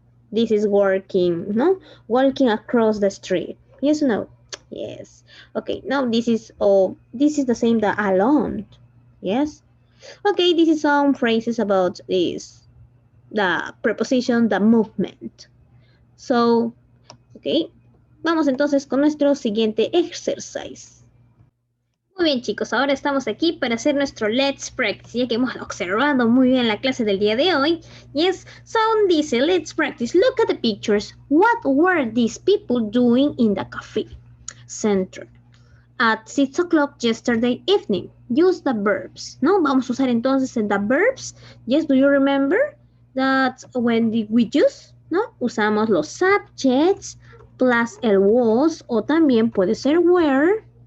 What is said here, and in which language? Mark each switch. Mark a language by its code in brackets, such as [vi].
[en] This is walking, no? Walking across the street. Yes or no? Yes. Okay, now this is the same that alone. Yes. Okay, this is some phrases about this. The preposition, the movement. So, okay. [es] Vamos entonces con nuestro siguiente exercise. Muy bien, chicos, ahora estamos aquí para hacer nuestro Let's Practice, ya que hemos observado muy bien la clase del día de hoy. [en] Yes, so dice, let's practice. Look at the pictures. What were these people doing in the cafe center at 6 o'clock yesterday evening? Use the verbs. ¿No? [es] Vamos a usar entonces [en] the verbs. Yes, do you remember that when we use? ¿No? [es] Usamos los subjects plus el was o también puede ser were.